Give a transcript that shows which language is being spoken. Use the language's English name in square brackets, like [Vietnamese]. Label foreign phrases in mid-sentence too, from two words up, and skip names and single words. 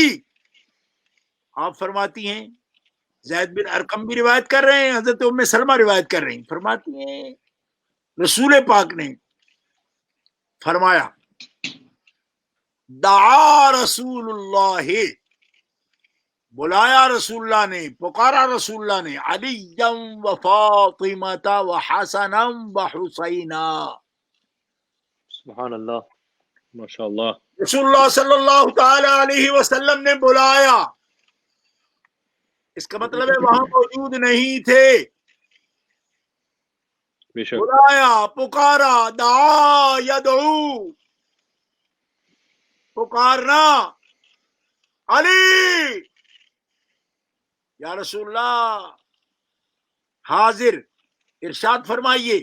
[Urdu] آپ فرماتی ہیں، زید بن ارقم بھی روایت کر رہے ہیں، حضرت ام سلمہ روایت کر رہی ہیں، فرماتی ہیں رسول پاک نے فرمایا [Arabic] دعا رسول اللہ، [Urdu] بلایا رسول اللہ نے، پکارا رسول اللہ نے، [Arabic] علی و فاطمہ و حسن و حسینا. سبحان اللہ. ماشاء اللہ. [Urdu] رسول اللہ [Arabic] صلی اللہ تعالی علیہ وسلم [Urdu] نے بلایا، اس کا مطلب ہے وہاں موجود نہیں تھے. بے شک. بلایا، پکارا، [Arabic] دعا یدعو، [Urdu] پکارنا، علی [Arabic] یا رسول اللہ [Urdu] حاضر، ارشاد فرمائیے.